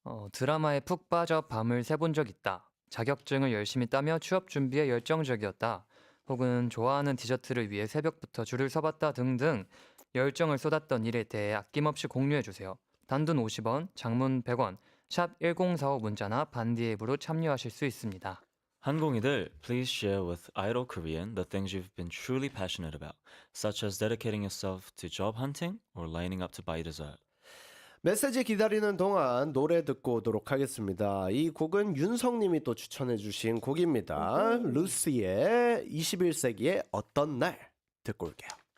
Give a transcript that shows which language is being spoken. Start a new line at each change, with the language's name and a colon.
Korean: 드라마에 푹 빠져 밤을 새본 적 있다. 자격증을 열심히 따며 취업 준비에 열정적이었다. 혹은 좋아하는 디저트를 위해 새벽부터 줄을 서봤다 등등 열정을 쏟았던 일에 대해 아낌없이 공유해주세요. 단돈 50원, 장문 100원, 샵 1045 문자나 반디 앱으로 참여하실 수 있습니다.
English: 항공이들, please share with Idol Korean the things you've been truly passionate about, such as dedicating yourself to job hunting or lining up to buy dessert.
Korean: 메시지 기다리는 동안 노래 듣고 오도록 하겠습니다. 이 곡은 윤성님이 또 추천해 주신 곡입니다. 루시의 21세기의 어떤 날 듣고 올게요.